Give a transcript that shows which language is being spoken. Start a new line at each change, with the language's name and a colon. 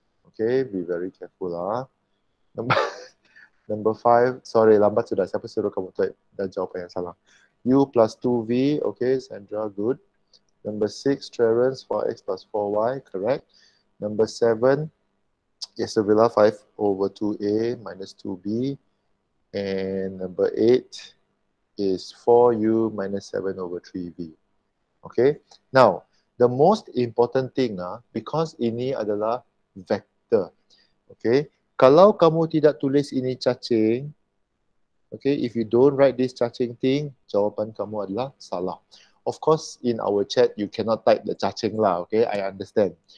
English: Okay, be very careful lah. Number 5, sorry,
Malay: lambat sudah. Siapa suruh kamu dah jawapan yang salah?
English: U plus 2V, okay, Sandra, good. Number 6, Terence, 4x plus 4y, correct. Number 7, Yesavilla, 5 over 2a minus 2b. And number 8 is 4u minus 7 over 3v. Okay, now, the most important thing, because
Malay: ini adalah vector. Okay, kalau kamu tidak tulis ini cacing, okay,
English: if you don't write this cacing thing,
Malay: jawapan kamu adalah salah.
English: Of course, in our chat, you cannot type the cacing lah, okay, I understand.